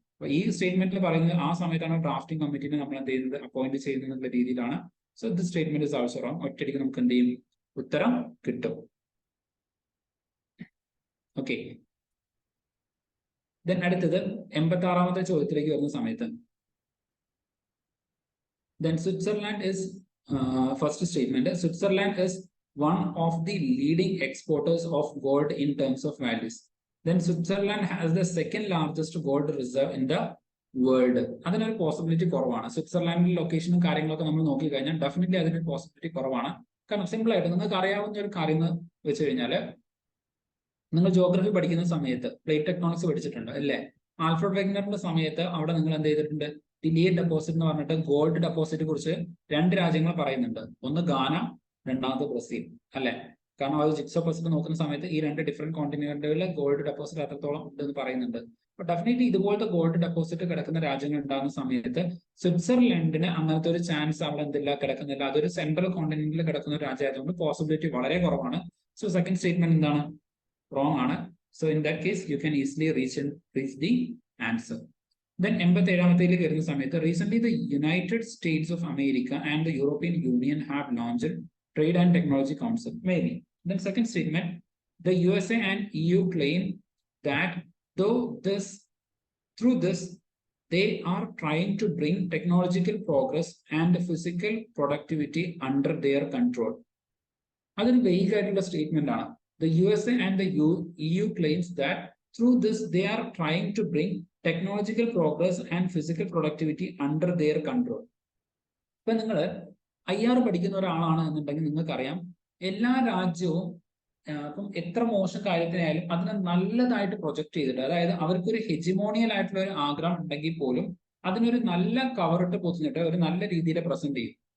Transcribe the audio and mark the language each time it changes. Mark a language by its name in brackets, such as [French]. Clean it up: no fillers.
[Malayalam] അപ്പൊ ഈ സ്റ്റേറ്റ്മെന്റിൽ പറയുന്നത് ആ സമയത്താണ് ഡ്രാഫ്റ്റിംഗ് കമ്മിറ്റിനെ നമ്മൾ എന്ത് ചെയ്യുന്നത്, അപ്പോയിന്റ് ചെയ്യുന്നത് എന്നുള്ള രീതിയിലാണ്. [English] So this statement is also wrong. [Malayalam] ഒറ്റയടിക്ക് നമുക്ക് എന്ത് ചെയ്യും, ഉത്തരം കിട്ടും. ഓക്കെ, ദെൻ അടുത്തത് 86-ാമത്തെ ചോദ്യത്തിലേക്ക് വരുന്ന സമയത്ത് [English] Then Switzerland is first statement. Switzerland is one of the leading exporters of gold in terms of values. Then Switzerland has the second largest gold reserve in the world. [Malayalam] അതിനൊരു possibility കുറവാണ്. സ്വിറ്റ്സർലാൻഡിന്റെ ലൊക്കേഷനും കാര്യങ്ങളൊക്കെ നമ്മൾ നോക്കി കഴിഞ്ഞാൽ ഡെഫിനറ്റ്ലി അതിനൊരു possibility കുറവാണ്. കാരണം സിമ്പിൾ ആയിട്ട് നിങ്ങൾക്ക് അറിയാവുന്ന ഒരു കാര്യം എന്ന് വെച്ച് കഴിഞ്ഞാൽ, നിങ്ങൾ ജോഗ്രഫി പഠിക്കുന്ന സമയത്ത് പ്ലേറ്റ് ടെക്ടോണിക്സ് പഠിച്ചിട്ടുണ്ട് അല്ലേ? ആൽഫ്രഡ് വെഗ്നറിന്റെ സമയത്ത് അവിടെ നിങ്ങൾ എന്ത് ചെയ്തിട്ടുണ്ട്? ടിലിയൻ ഡെപ്പോസിറ്റ് എന്ന് പറഞ്ഞിട്ട് ഗോൾഡ് ഡെപ്പോസിറ്റ് കുറിച്ച് 2 രാജ്യങ്ങൾ പറയുന്നുണ്ട്. ഒന്ന് ഗാന, രണ്ടാമത് ബ്രസീൽ അല്ലെ? കാരണം അത് ജിക്സോ പസിഫിക് നോക്കുന്ന സമയത്ത് ഈ 2 ഡിഫറെന്റ് കോണ്ടിനെന്റുകളിലെ ഗോൾഡ് ഡെപ്പോസിറ്റ് അത്രത്തോളം ഉണ്ടെന്ന് പറയുന്നുണ്ട്. അപ്പൊ ഡെഫിനറ്റ്ലി ഇതുപോലത്തെ ഗോൾഡ് ഡെപ്പോസിറ്റ് കിടക്കുന്ന രാജ്യങ്ങൾ ഉണ്ടാകുന്ന സമയത്ത് സ്വിറ്റ്സർലൻഡിന് അങ്ങനത്തെ ഒരു ചാൻസ് അവിടെ എന്തില്ല, കിടക്കുന്നില്ല. അതൊരു സെൻട്രൽ കോണ്ടിനെന്റിൽ കിടക്കുന്ന ഒരു രാജ്യമായതുകൊണ്ട് പോസിബിലിറ്റി വളരെ കുറവാണ്. [English] so second statement [Malayalam] എന്താണ്? [English] Wrong ആണ്. So in that case you can easily reach the answer. Then [Malayalam] 87ാമത്തേലേക്ക് വരുന്ന സമയത്ത് [English] Recent the United States of America and the European Union have launched trade and technology council. Maybe. Then second statement, the USA and EU claim that through this they are trying to bring technological progress and physical productivity under their control. [Malayalam] അതൊരു Weigh ആയിട്ടുള്ള statement ആണ്. [English] The USA and the EU claims that through this they are trying to bring technological progress and physical productivity under their control. [Malayalam] ഇപ്പൊ നിങ്ങൾ IR പഠിക്കുന്ന ഒരാളാണ് എന്നുണ്ടെങ്കിൽ നിങ്ങൾക്കറിയാം, എല്ലാ രാജ്യവും ഇപ്പം എത്ര മോശം കാര്യത്തിനായാലും അതിനെ നല്ലതായിട്ട് പ്രൊജക്ട് ചെയ്തിട്ട്, അതായത് അവർക്കൊരു ഹെജിമോണിയൽ ആയിട്ടുള്ള ഒരു ആഗ്രഹം ഉണ്ടെങ്കിൽ പോലും അതിനൊരു നല്ല കവറിട്ട് പൊതിഞ്ഞിട്ട് ഒരു നല്ല രീതിയിൽ പ്രസന്റ് ചെയ്യും.